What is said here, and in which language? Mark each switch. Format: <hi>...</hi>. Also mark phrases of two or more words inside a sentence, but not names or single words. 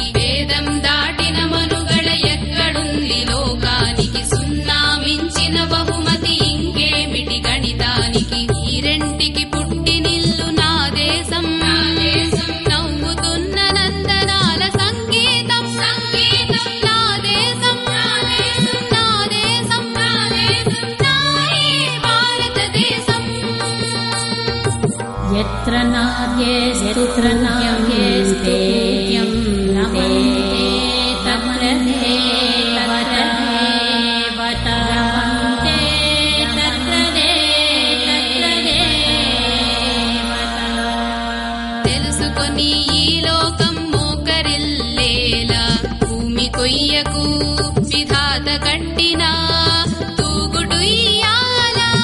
<te>వేదం దాటిన మనుగడ ఎక్కడుంది లోకానికి సున్నా మించిన బహుమతి ఇంకేమిటి గణితానికి ఈ రెంటికి పుట్టినిల్లు నా దేశం నా దేశం నవ్వుతున్న నందనాల సంగీతం సంగీతం నా దేశం నా దేశం నా దేశం నా దేశం నా ఈ భారతదేశం.</te> <sa>यत्र नार्येऽस्ते रमन्ते तत्र देवता रमन्ते तत्र देवता.</sa> <te>తెలుసుకొని ఈ లోకం మోకరిల్లేలా భూమి కొయ్యకు విధాత కట్టిన తూగుడు ఇయ్యాల.</te>